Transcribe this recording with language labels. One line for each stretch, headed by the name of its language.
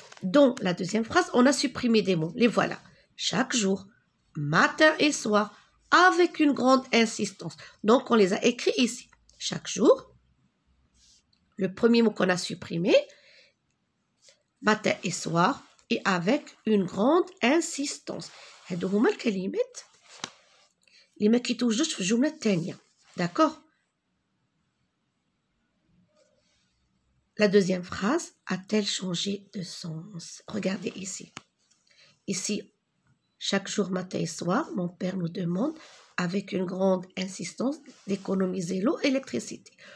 French: Dans la deuxième phrase, on a supprimé des mots. Les voilà. Chaque jour, matin et soir, avec une grande insistance. Donc, on les a écrits ici. Chaque jour, le premier mot qu'on a supprimé, matin et soir, et avec une grande insistance.
Arabic: هادو هما الكلمات اللي ما كيتوجدوش في الجملة الثانية.
French: D'accord? La deuxième phrase a-t-elle changé de sens? Regardez ici. Ici, chaque jour, matin et soir, mon père nous demande, avec une grande insistance, d'économiser l'eau et l'électricité.